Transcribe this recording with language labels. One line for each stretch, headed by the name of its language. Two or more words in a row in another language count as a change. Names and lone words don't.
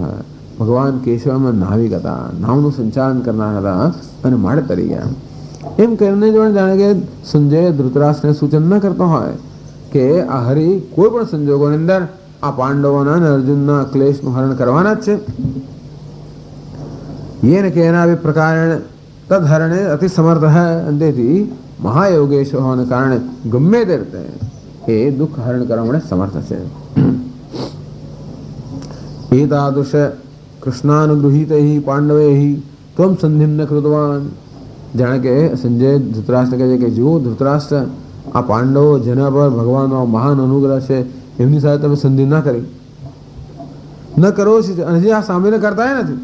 Gujarati: ભગવાન કેશવમાં નાવિક હતા, નાવનું સંચાલન કરનાર હતા અને માટે તરી ગયા. એમ કરીને જોડે જાણે કે સંજય ધૃતરાષ્ટ્રને સૂચન ન કરતો હોય કે આ હરિ કોઈ પણ સંજોગોની અંદર આ પાંડવોના અને અર્જુનના ક્લેશનું હરણ કરવાના જ છે.
Sanskrit: येन केनापि प्रकारेण तद्हरणे अति समर्थः.
Gujarati: તેથી મહાયોગેશ્વર હોવાને કારણે ગમે તે રીતે એ દુઃખ હરણ કરવા માટે સમર્થ છે.
Sanskrit: એતાદૃશ કૃષ્ણાનુગૃહીતૈ પાંડવૈ ત્વમ સંધિમ ન કૃતવાન.
Gujarati: જાણે કે સંજય ધૃતરાષ્ટ્ર કહે છે કે જો ધૃતરાષ્ટ્ર આ પાંડવો જેના પર ભગવાનનો મહાન અનુગ્રહ છે એમની સાથે તમે સંધિ ના કરી ન કરો અને જે આ સામેને કરતા નથી.